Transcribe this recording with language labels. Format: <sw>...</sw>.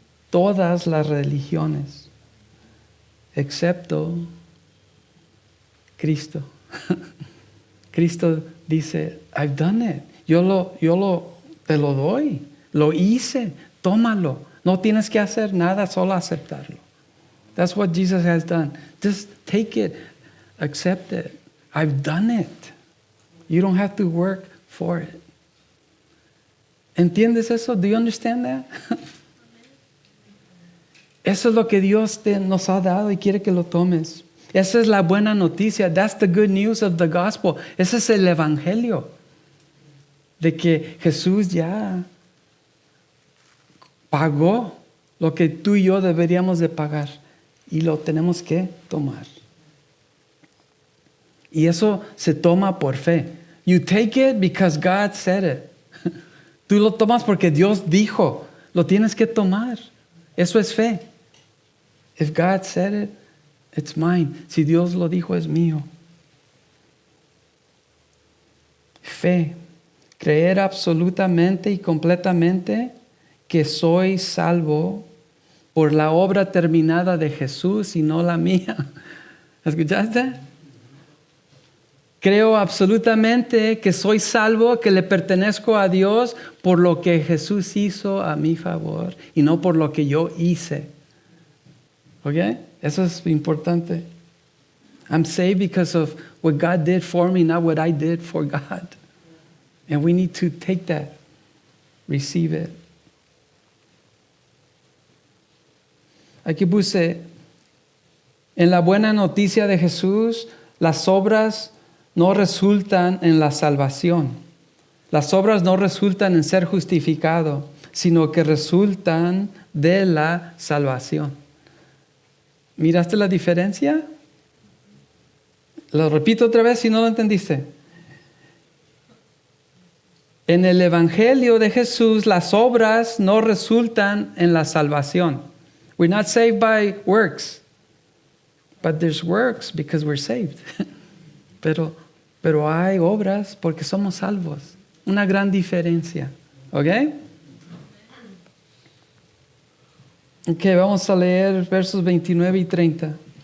<es>Todas las religiones, excepto Cristo. Cristo dice,</es> <en>I've done it.</en> <es>Te lo doy. Lo hice. Tómalo. No tienes que hacer nada, solo aceptarlo.</es> <en>That's what Jesus has done. Just take it. Accept it. I've done it. You don't have to work for it.</en> <es>¿Entiendes eso?</es> <en>Do you understand that?</en> <es>Eso es lo que Dios nos ha dado y quiere que lo tomes. Esa es la buena noticia.</es> <en>That's the good news of the gospel.</en> <es>Ese es el evangelio. De que Jesús ya pagó lo que tú y yo deberíamos de pagar. Y lo tenemos que tomar. Y eso se toma por fe.</es> <en>You take it because God said it.</en> <es>Tú lo tomas porque Dios dijo. Lo tienes que tomar. Eso es fe.</es> <en>If God said it, it's mine.</en> <es>Si Dios lo dijo, es mío. Fe. Creer absolutamente y completamente que soy salvo por la obra terminada de Jesús y no la mía. ¿Escuchaste? Creo absolutamente que soy salvo, que le pertenezco a Dios por lo que Jesús hizo a mi favor y no por lo que yo hice. ¿Ok? Eso es importante.</es> <en>I'm saved because of what God did for me, not what I did for God. And we need to take that, receive it.</en> <es>Aquí puse, en la buena noticia de Jesús, las obras no resultan en la salvación. Las obras no resultan en ser justificado, sino que resultan de la salvación. ¿Miraste la diferencia? Lo repito otra vez si no lo entendiste. En el Evangelio de Jesús, las obras no resultan en la salvación.</es> <en>We're not saved by works, but there's works because we're saved.</en> <es>Pero hay obras porque somos salvos. Una gran diferencia. ¿Ok? Ok, vamos a leer versos 29 y 30.</es>